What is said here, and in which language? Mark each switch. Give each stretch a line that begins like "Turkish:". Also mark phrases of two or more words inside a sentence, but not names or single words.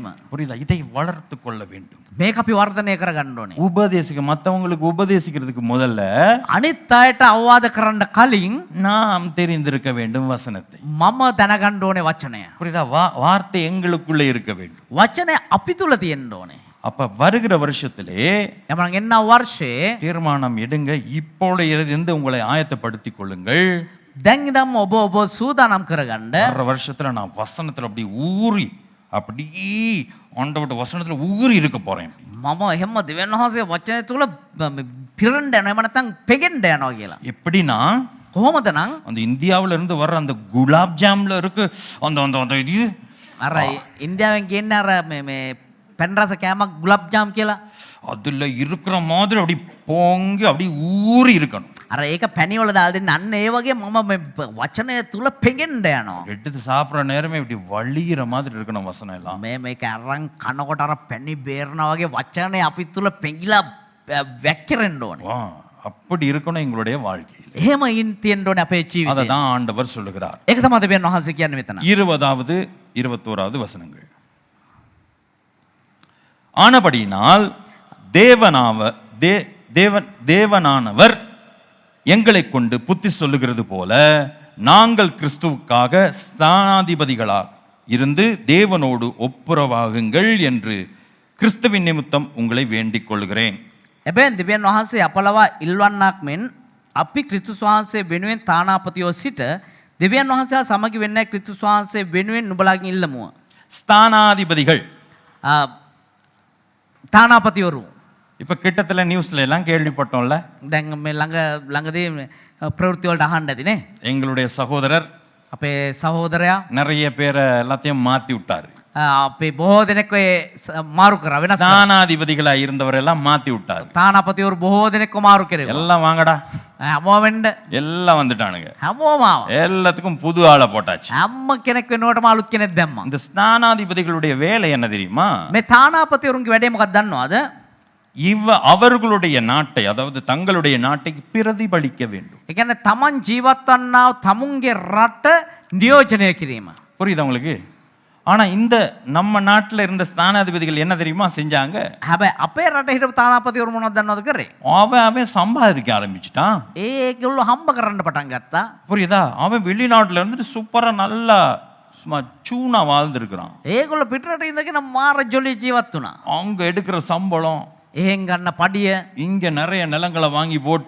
Tamil: புரியுதா? இதை வளர்த்து கொள்ள வேண்டும்.
Sinhala: මේක අපි වර්ධනය කරගන්න ඕනේ.
Tamil: உபதேசிக்க மற்றவங்களுக்கு உபதேசிக்கிறதுக்கு முதல்ல
Sinhala: අනිත් අයට අවවාද කරන්න කලින්
Tamil: நாம் தெரிந்திருக்க வேண்டும் வசனத்தை.
Sinhala: මම දැනගන්න ඕනේ වචනය.
Tamil: புரியுதா? வார்த்தை எங்களுக்குள்ளே இருக்க வேண்டும்.
Sinhala: වචනය අපි තුල තියෙන්න ඕනේ.
Tamil: அப்ப வருகிற வருஷத்திலே
Sinhala: එමනම් එන්න වර්ෂේ
Tamil: தீர்மானம் எடுங்க. இப்போல இருந்து உங்களை ஆயத்தப்படுத்திக் கொள்ளுங்கள்.
Sinhala: දැන් ඉඳන්ම ඔබ සූදානම් කරගන්න.
Tamil: வர்ற வருஷத்துல நான் வசனத்துல அப்படி ஊறி அப்படி ஆண்டவருடைய வசனத்துல ஊறி இருக்க போறேன்.
Sinhala: මම එහෙම දෙවියන් වහන්සේ වචනය තුල පිරෙන්න යනවා එහෙම නැත්නම් පෙගෙන්න යනවා කියලා.
Tamil: எப்படின்னா
Sinhala: කොහොමද නම්
Tamil: அந்த இந்தியாவுல இருந்து வர்ற அந்த குலாப் ஜாம்ல இருக்கு அந்த அந்த அந்த இது
Sinhala: අර ඉන්දියාවෙන් කියන්නේ අර මේ පැන් රස කෑමක් ගුලාබ් ජාම් කියලා.
Tamil: அதுல இருக்கிற மாதிரி அப்படி பொங்கி அப்படி ஊறி இருக்கணும்.
Sinhala: අර ඒක පැණි වල දාලා දෙන්න අන්න ඒ වගේ මම මේ වචනය තුල පෙගෙන්න යනවා.
Tamil: எடுத்து சாப்பிட்ற நேரமே இப்படி வழிகிற மாதிரி இருக்கணும் வசனம் எல்லாம்.
Sinhala: මේක අරන් කනකොට අර පැණි බේරනවා වගේ වචනේ අපි තුල පෙඟිලා වැක්කිරෙන්න ඕනේ.
Tamil: வா, அப்படி இருக்கணும் எங்களுடைய வாழ்க்கையில்.
Sinhala: එහෙම ඉන් තියෙන්න ඕනේ අපේ ජීවිතේ.
Tamil: அதை தான் ஆண்டவர் சொல்லுகிறார்.
Sinhala: ඒක තමයි දෙවියන් වහන්සේ කියන්නේ මෙතන.
Tamil: 20வது 21வது வசனங்கள். ஆனபடியினால் தேவனானவர் எங்களை கொண்டு புத்தி சொல்லுகிறது போல நாங்கள் கிறிஸ்துவுக்காக ஸ்தானாதிபதிகளாக இருந்து தேவனோடு ஒப்புரவாகுங்கள் என்று கிறிஸ்துவின் நிமித்தம் உங்களை வேண்டிக் கொள்கிறேன்.
Sinhala: එබැවින් දෙවියන් වහන්සේ අපලවා ඉල්වන්නක් මෙන් අපි ක්‍රිස්තුස් වහන්සේ වෙනුවෙන් තානාපතියෝ සිට දෙවියන් වහන්සේ සමගි වෙන්න ක්‍රිස්තුස් වහන්සේ වෙනුවෙන් නුඹලාගෙන් ඉල්ලමුව.
Tamil: ஸ்தானாதிபதிகள்
Sinhala: තානාපතිවරු
Tamil: இப்ப கிட்டத்துல நியூஸ்ல எல்லாம் கேள்விப்பட்டோம்ல.
Sinhala: දැන් මේ ළඟදී ප්‍රවෘත්ති වලට අහන්න ඇතිනේ.
Tamil: எங்களுடைய சகோதரர்
Sinhala: අපේ සහෝදරයා
Tamil: நிறைய பேரை எல்லாத்தையும் மாத்தி விட்டாரு.
Sinhala: අපේ බොහෝ දෙනෙක් ඔය මාරු කරා වෙනස් කරා.
Tamil: ஸ்தானாதிபதிகளா இருந்தவர் எல்லாம் மாத்தி விட்டாரு.
Sinhala: තානාපතිවරු බොහෝ දෙනෙක්ව මාරු කෙරෙව්වා.
Tamil: எல்லாம் வாங்கடா,
Sinhala: හැමෝම වෙන්න
Tamil: எல்லாம் வந்துட்டானுங்க.
Sinhala: හැමෝම ආවා.
Tamil: எல்லாத்துக்கும் புது ஆளை போட்டாச்சு.
Sinhala: හැම කෙනෙක් වෙනුවටම අලුත් කෙනෙක් දැම්මා.
Tamil: இந்த ஸ்தானாதிபதிகளுடைய வேலை என்ன தெரியுமா?
Sinhala: මේ තානාපතිවරුන්ගේ වැඩේ මොකක්ද දන්නවද?
Tamil: அவர்களுடைய நாட்டை, அதாவது தங்களுடைய நாட்டை பிரதிபலிக்க வேண்டும்.
Sinhala: ඒ කියන්නේ තමන් ජීවත් වන්නා තමුන්ගේ රට නියෝජනය කිරීම.
Tamil: புரியுதா உங்களுக்கு? ஆனா இந்த நம்ம நாட்டுல இருந்த ஸ்தானாதிபதிகள் என்ன தெரியுமா செஞ்சாங்க?
Sinhala: හැබැයි අපේ රටේ හිටපු තානාපතිවරු මොනවද දන්නවද කරේ?
Tamil: அவன் சம்பாதிக்க ஆரம்பிச்சிட்டான்.
Sinhala: ඒගොල්ලෝ හම්බ කරන්න පටන් ගත්තා.
Tamil: புரியுதா? அவன் வெளிநாட்டுல இருந்துட்டு சூப்பரா நல்லா சும்மா சூனா வாழ்ந்துருக்கிறான்.
Sinhala: ඒගොල්ලෝ පිටරට ඉඳගෙන මාර ජොලි ජීවත් වුණා.
Tamil: அவங்க எடுக்கிற சம்பளம்,
Sinhala: එහෙන් ගන්න පඩිය
Tamil: இங்க நிறைய நிலங்களை வாங்கி போட்டு